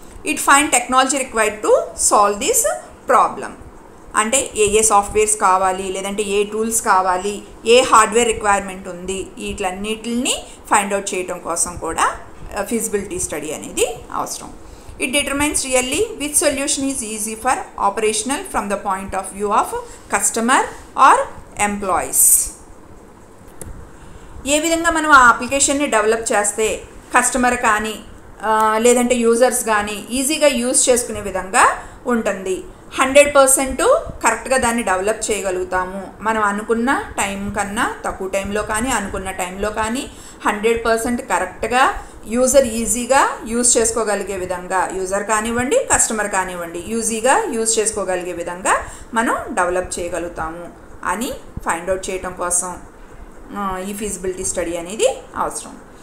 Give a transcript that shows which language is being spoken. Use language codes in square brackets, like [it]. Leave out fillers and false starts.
[en] It find technology required to solve this problem. [te] అంటే ఏ softwares కావాలి, లేదంటే ఏ టూల్స్ కావాలి, ఏ హార్డ్వేర్ రిక్వైర్మెంట్ ఉంది, వీటిలన్నిటిని ఫైండ్ అవుట్ చేయడం కోసం కూడా ఫీజిబిలిటీ స్టడీ అనేది అవసరం. [en] It determines really which solution is easy for operational from the point of view of customer or employees. [te] ఏ విధంగా మనం ఆ అప్లికేషన్ని డెవలప్ చేస్తే కస్టమర్ కానీ లేదంటే యూజర్స్ కానీ ఈజీగా యూజ్ చేసుకునే విధంగా ఉంటుంది. 100% కరెక్ట్గా దాన్ని డెవలప్ చేయగలుగుతాము. మనం అనుకున్న టైం కన్నా తక్కువ టైంలో కానీ అనుకున్న టైంలో కానీ 100% కరెక్ట్గా యూజర్ ఈజీగా యూజ్ చేసుకోగలిగే విధంగా, యూజర్ కానివ్వండి కస్టమర్ కానివ్వండి ఈజీగా యూజ్ చేసుకోగలిగే విధంగా మనం డెవలప్ చేయగలుగుతాము అని ఫైండ్ అవుట్ చేయడం కోసం ఈ ఫీజిబిలిటీ స్టడీ అనేది అవసరం.